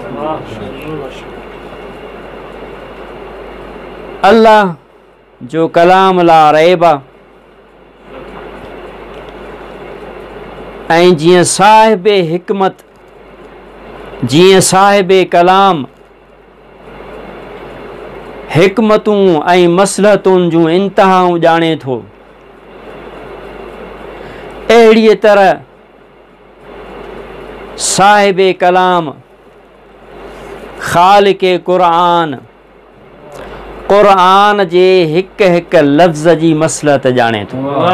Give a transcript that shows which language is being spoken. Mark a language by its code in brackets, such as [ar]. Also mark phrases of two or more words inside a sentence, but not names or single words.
[sd] अल्लाह जो कलाम [ar] لا ريب [sd] आहे ऐं जीअं साहिबे हिकमत, जीअं साहिबे कलाम हिकमतूं ऐं मसलहतुनि जूं इंतहाऊं ॼाणे थो, अहिड़ीअ तरह साहिबे कलाम ख़ालिक़े क़ुरान क़ुरान जे हिक हिक लफ़्ज़ जी मसलहत ॼाणे थो।